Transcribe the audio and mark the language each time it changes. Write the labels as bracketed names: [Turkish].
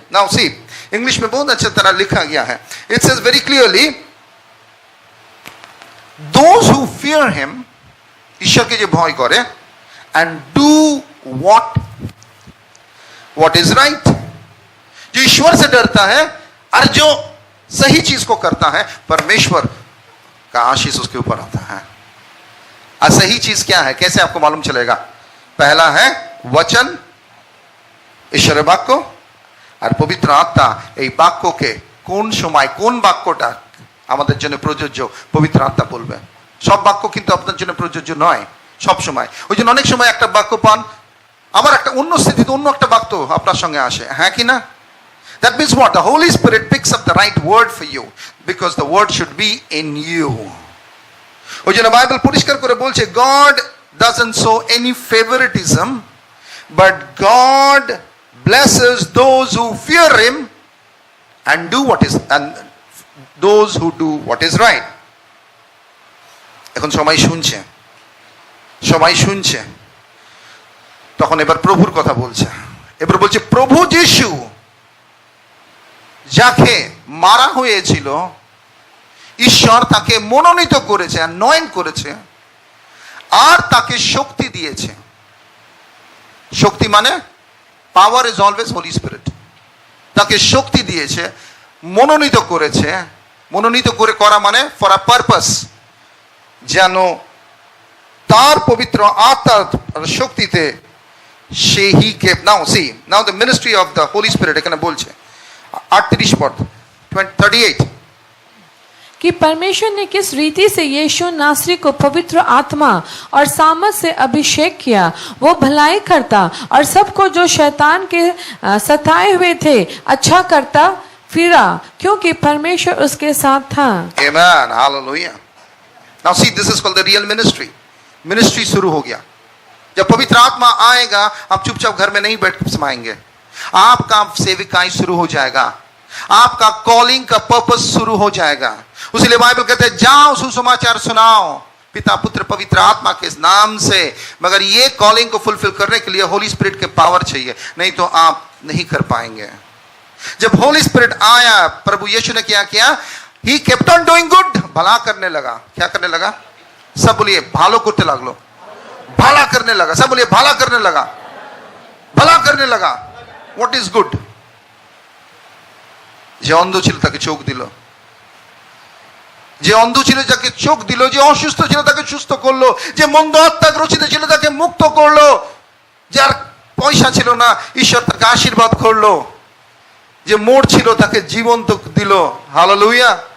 [Hindi] Now see, English में बहुत अच्छी तरह लिखा गया है, [English] it says very clearly, those who fear him, [Hindi] ईश्वर के जो भय करे, [English] and do what is right, [Hindi] जो ईश्वर से डरता है और जो सही चीज को करता है, परमेश्वर का आशीष उसके ऊपर आता है। सही चीज क्या है, कैसे आपको मालूम चलेगा? पहला है वचन, ईश्वर वाक्य और पवित्र आत्मा। [Bangla] এই বাক্যকে কোন সময় কোন বাক্যটা আমাদের জন্য প্রযোজ্য, পবিত্র আত্মা বলবে। সব বাক্য কিন্তু আপনার জন্য প্রযোজ্য নয় সব সময়। ওই জন্য অনেক সময় একটা বাক্য পান, আবার একটা অন্য স্থিতিতে অন্য একটা বাক্য আপনার সঙ্গে আসে, হ্যাঁ কি না? [English] That means what? The Holy Spirit picks up the right word for you because the word should be in you. [Bangla] ওই জন্য বাইবেল পরিষ্কার করে বলছে, [English] God doesn't show any favoritism, but God blesses those who fear him and do what is, and those who do what is right. [Bangla] এখন সবাই শুনছে, তখন এবার প্রভুর কথা বলছে। এবার বলছে প্রভু যিশু যাকে মারা হয়েছিল, ঈশ্বর তাকে মনোনীত করেছে, anoint করেছে, আর তাকে শক্তি দিয়েছে। শক্তি মানে [English] Power is always holy spirit. [Bangla] তাকে শক্তি দিয়েছে, মনোনীত করেছে। মনোনীত করে করা মানে [English] for a purpose, [Bangla] যেন তার পবিত্র আত্মার শক্তিতে সে [English] He kept. Now see, now the ministry of the holy spirit [Bangla] এখানে বলছে 38 পদ 38 [Hindi] कि परमेश्वर ने किस रीति से यीशु नासरी को पवित्र आत्मा और सामर्थ से अभिषेक किया, वो भलाई करता और सबको जो शैतान के सताए हुए थे अच्छा करता फिरा, क्योंकि परमेश्वर उसके साथ था। [English] Amen, hallelujah. Now see, this is called the real ministry. [Hindi] Ministry शुरू हो गया। जब पवित्र आत्मा आएगा, आप चुपचाप घर में नहीं बैठ समाएंगे, आपका सेविकाई शुरू हो जाएगा, आपका कॉलिंग का पर्पस शुरू हो जाएगा। उसीलिए बाइबल कहते हैं जाओ सुसमाचार सुनाओ पिता पुत्र पवित्र आत्मा के नाम से। मगर ये कॉलिंग को फुलफिल करने के लिए होली स्पिरिट के पावर चाहिए, नहीं तो आप नहीं कर पाएंगे। जब होली स्पिरिट आया, प्रभु यीशु ने क्या किया? [English] he kept on doing good, [Hindi] भला करने लगा। क्या करने लगा? सब बोलिए [Bangla] भालो करते लागलो, [Hindi] भला करने लगा। सब बोलिए भला करने लगा, भला करने लगा। [English] What is good? [Bangla] যে অন্ধ ছিল তাকে চোখ দিল, যে অন্ধ ছিল তাকে চোখ দিল, যে অসুস্থ ছিল তাকে সুস্থ করলো, যে মন্দ আত্মাগ্রসিত ছিল তাকে মুক্ত করলো, যার পয়সা ছিল না ঈশ্বর তাকে আশীর্বাদ করলো, যে মোড় ছিল তাকে জীবন দিল। হালেলুয়া।